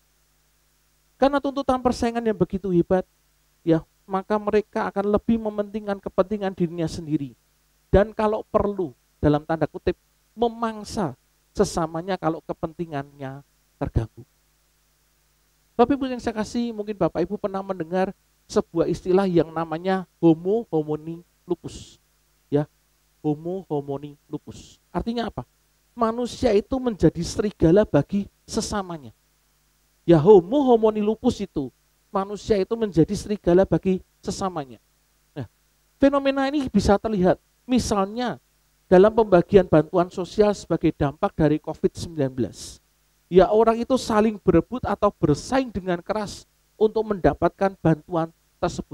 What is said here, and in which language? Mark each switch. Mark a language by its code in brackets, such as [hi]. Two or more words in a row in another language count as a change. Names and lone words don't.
[id] Karena tuntutan persaingan yang begitu hebat, ya, maka mereka akan lebih mementingkan kepentingan dirinya sendiri, dan kalau perlu, dalam tanda kutip, memangsa sesamanya kalau kepentingannya terganggu. Bapak Ibu yang saya kasih, mungkin Bapak Ibu pernah mendengar sebuah istilah yang namanya [la] homo homini lupus. Ya, homo homini lupus. [id] Artinya apa? Manusia itu menjadi serigala bagi sesamanya. Ya, [la] homo homini lupus [id] itu, manusia itu menjadi serigala bagi sesamanya. Nah, fenomena ini bisa terlihat misalnya dalam pembagian bantuan sosial sebagai dampak dari COVID-19. Ya, orang itu saling berebut atau bersaing dengan keras untuk mendapatkan bantuan tersebut.